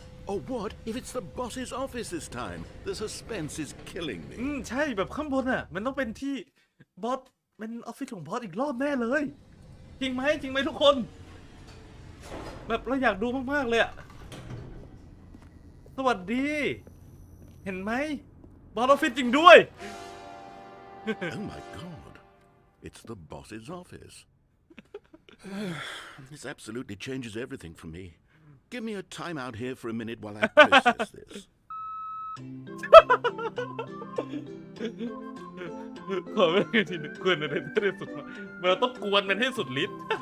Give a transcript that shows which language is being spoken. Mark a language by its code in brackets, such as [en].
[en] Or what if it's the boss's office this time? The suspense is killing me. [th] ใช่แบบข้างบนมันต้องเป็นที่บอสเป็นออฟฟิศของบอสอีกรอบแน่เลยจริงไหมทุกคนแบบเราอยากดูมากๆเลยสวัสดีเห็นไหมบอสออฟฟิศจริงด้วย [en] Oh my god, it's the boss's office. This absolutely changes everything for me. Give me a time out here for a minute while I process this. [th] ขอไม่ทีนึงกวนอะไรที่สุดเราต้องกวนมันให้สุดฤทธิ์